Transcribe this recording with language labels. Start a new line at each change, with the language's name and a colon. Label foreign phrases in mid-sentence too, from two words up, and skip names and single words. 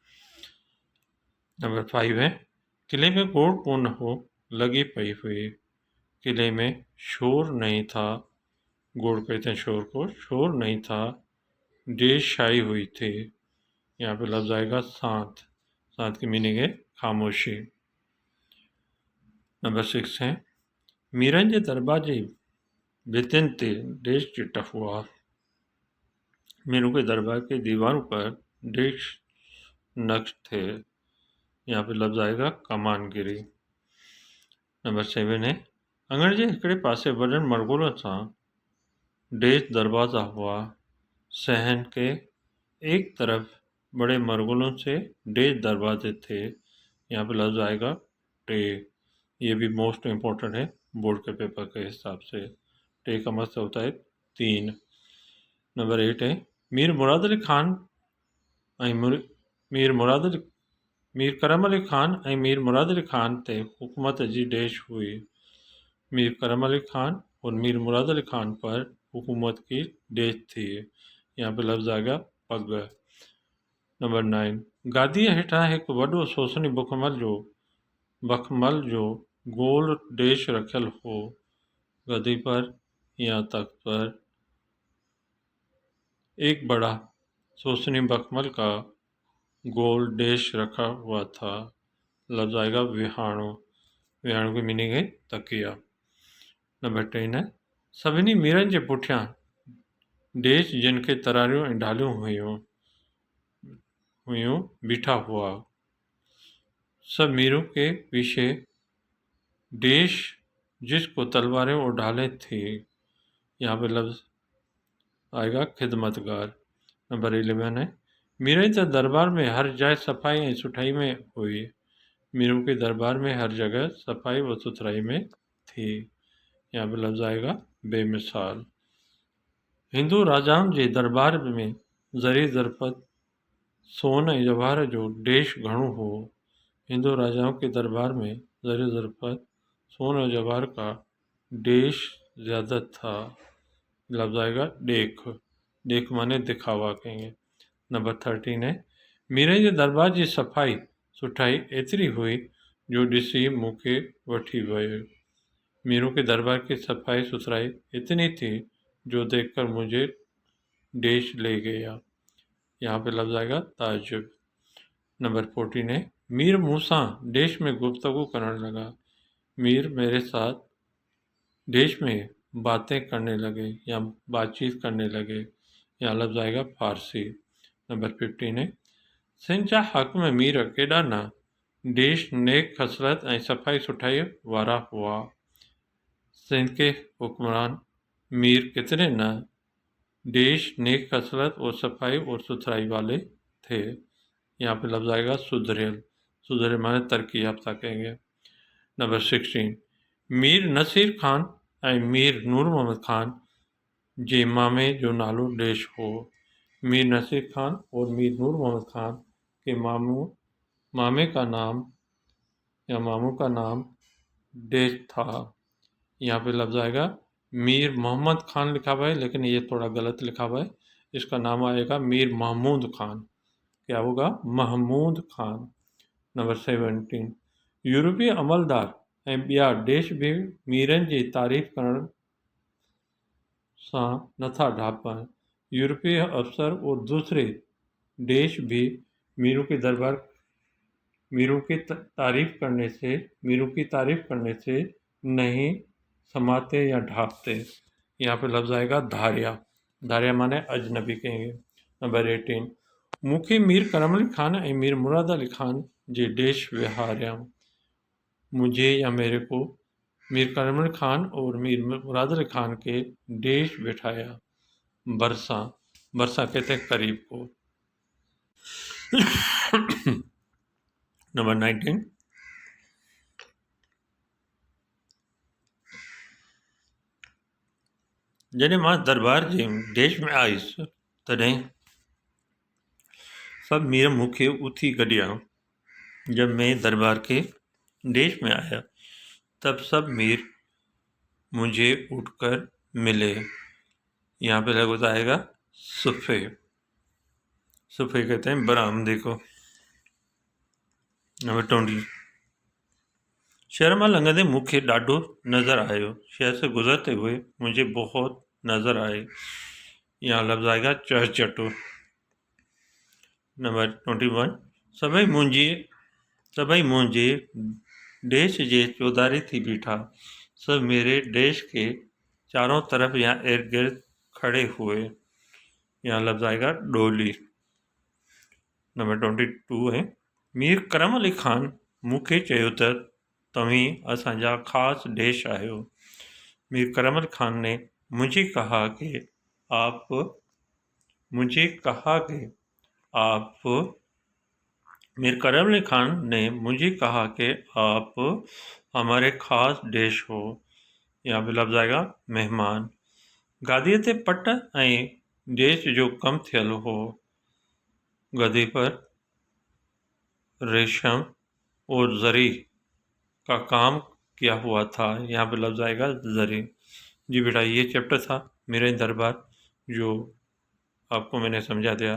Hindi: नंबर 5 है,
Sindhi: किले में गोड़ को न हो लगी पई हुई।
Hindi: किले में शोर नहीं था, गोड़ कहते हैं शोर को, शोर नहीं था, देश छाई हुई थी। यहाँ पे लफ्ज़ आएगा शांत। शांत की मीनिंग है खामोशी। नंबर 6 है,
Sindhi: मीरन जे दरबार जी भितियुनि ते देश जी टफवार।
Hindi: मीरू के दरबार के दीवारों पर देश नक्श थे। यहाँ पे लफ्ज़ आएगा कमानगिरी। नंबर 7 है,
Sindhi: अंगण जे हिकिड़े पासे वॾनि मरगुलनि सां देश दरवाज़ा हुआ।
Hindi: सहन के एक तरफ बड़े मरगुलों से देश दरवाजे थे। यहाँ पे लफ्ज़ आएगा टे। ये भी
English: most important
Hindi: है बोर्ड के पेपर के हिसाब से। टे का मतलब होता है 3। नंबर 8 है,
Sindhi: मीर मुराद अली खान ऐं मीर करम अली खान ऐं मीर मुराद अली खान ते हुकूमत जी देश हुई।
Hindi: मीर करम अली खान और मीर मुराद अली खान पर हुकूमत की देश थी। यहाँ पे लफ्ज़ आ गया पग। नंबर 9,
Sindhi: गादीअ हेठां हिकु वॾो सोसनी बखमल जो गोल देश रखियल हो।
Hindi: गद्दी पर या तख्त पर एक बड़ा सोसनी बखमल का गोल देश रखा हुआ था। लफ्ज़ आएगा विहाणो। विहाणो की मीनिंग है तकिया। नंबर 10 है,
Sindhi: सभिनी मीरनि जे पुठियां देश जिन खे तरारियूं ऐं ढालियूं हुयूं बीठा हुआ।
Hindi: सब मीरों के पीछे देश जिसको तलवारें और ढालें थी। यहाँ पे लफ्ज़ आएगा खिदमतगार। नंबर 11 है
Sindhi: मीरे जे दरबार में हर जाइ सफ़ाई ऐं सुठाई में हुई।
Hindi: मीरू के दरबार में हर जगह सफाई व सुथराई में थी। यहाँ पे लफ्ज़ आएगा बेमिसाल।
Sindhi: हिंदू राजाउनि जे दरबार में ज़री ज़रफ़त सोन ऐं जवाहर जो देश घणो हो।
Hindi: हिंदू राजाओं के दरबार में ज़री ज़रफ़त सोन और जवाहर का देश ज़्यादा था। लफ्ज़ आएगा देख। देख माने दिखावा कहेंगे। नंबर 13 है
Sindhi: मीरे जे दरबार जी सफ़ाई सुठाई एतिरी हुई जो ॾिसी मूंखे वठी वियो।
Hindi: मीरू के दरबार की सफाई सुथराई इतनी थी जो देखकर मुझे देश ले गया। यहाँ पे लफ्ज़ आएगा ताजुब। नंबर 14 है मीर मूसा देश में गुफ्तगू करने लगा। मीर मेरे साथ देश में बातें करने लगे या बातचीत करने लगे। यहाँ लफ्ज़ आएगा फारसी। नंबर 15 है
Sindhi: सिंध जा हाकिम मीर केॾा न देश नेक खसलत ऐं सफ़ाई सुठाई वारा हुआ।
Hindi: सिंध के हुक्मरान मीर कितने न देश नेक खसलत और सफाई और सुथराई वाले थे। यहाँ पे लफ्ज़ आएगा सुधरेल। सुधरेल माने तरक्की याफ्ता कहेंगे।
Sindhi: नंबर 16 मीर नसीर खान ऐं मीर नूर मोहम्मद खान जे मामे जो नालो देश हो।
Hindi: मीर नसीर खान और मीर नूर मोहम्मद खान के मामे का नाम या मामू का नाम देश था। यहाँ पे लफ्ज़ आएगा मीर मोहम्मद खान लिखा हुआ है लेकिन ये थोड़ा गलत लिखा हुआ है। इसका नाम आएगा मीर महमूद खान। क्या होगा? महमूद खान। नंबर 17 यूरोपीय अमलदार ऐं ॿिया देश भी मीरनि जी तारीफ़ करण सां नथा ढापनि। यूरोपीय अफसर और दूसरे देश भी मीरू की तारीफ करने से नहीं समाते या ढापते। यहाँ पे लफ्ज़ आएगा धारिया। धारिया माने अजनबी कहेंगे।
Sindhi: नंबर 18 मूंखे मीर करम अली खान ऐं मीर मुराद अली खान जे देश विहारिया।
Hindi: मुझे या मेरे को मीर करम अली खान और मीर मुराद अली खान के देश बिठाया। बरसा बरसा कहते हैं करीब को।
Sindhi: नंबर 19 जॾहिं मां दरबार जे देश में आयुसि तॾहिं सब मीर मूंखे उथी गॾिया।
Hindi: जब मैं दरबार के देश में आया तब सब मीर मुझे उठकर मिले। यहाँ पे लगभग आएगा सुफ़े। सुफ़े कहते हैं बरामदे को।
Sindhi: नंबर 20 शहर मां लंघंदे मूंखे ॾाढो नज़र आयो।
Hindi: शहर से गुजरते हुए मुझे बहुत नज़र आए। यहाँ लफ्ज़ आएगा चहचटो।
Sindhi: नंबर 21 सभई मुंहिंजे देश जे चौधारी थी बीठा।
Hindi: सब मेरे देश के चारों तरफ या इर्द गिर्द खड़े हुए। यहाँ लफ्ज़ आएगा डोली। नंबर 22 है
Sindhi: मीर करम अली खान मूंखे चयो त तव्हीं असांजा ख़ासि देश आहियो।
Hindi: मीर करम अली खान ने मुझे कहा कि आप मीर करम अली खान ने मुझे कहा कि आप हमारे ख़ास देश हो। यहाँ पे लफ्ज़ आएगा मेहमान।
Sindhi: गादीअ ते पट ऐं देश जो कम थियल हो।
Hindi: गदी पर रेशम और जरी का काम किया हुआ था। यहाँ पे लफ्ज़ आएगा जरी। जी बेटा ये चैप्टर था मेरे दरबार जो आपको मैंने समझा दिया।